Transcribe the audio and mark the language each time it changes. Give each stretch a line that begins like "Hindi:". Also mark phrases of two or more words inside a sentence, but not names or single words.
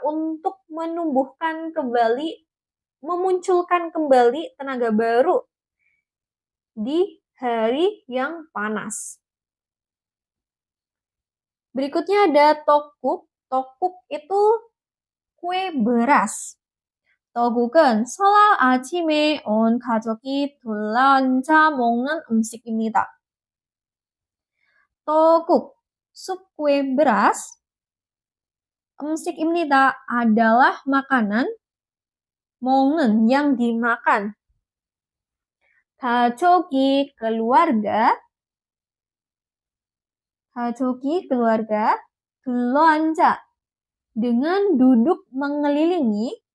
Indonesian: Untuk menumbuhkan kembali, memunculkan kembali tenaga baru di hari yang panas. Berikutnya ada tteokguk. Tteokguk itu kue beras.
Korean: 떡국은 설날 아침에 온 가족이 둘러앉아 먹는 음식입니다. 떡국,
Indonesian: sup kue beras. 음식입니다 adalah makanan, 먹는 yang dimakan. 가족이 keluarga, 둘러앉아 dengan duduk mengelilingi.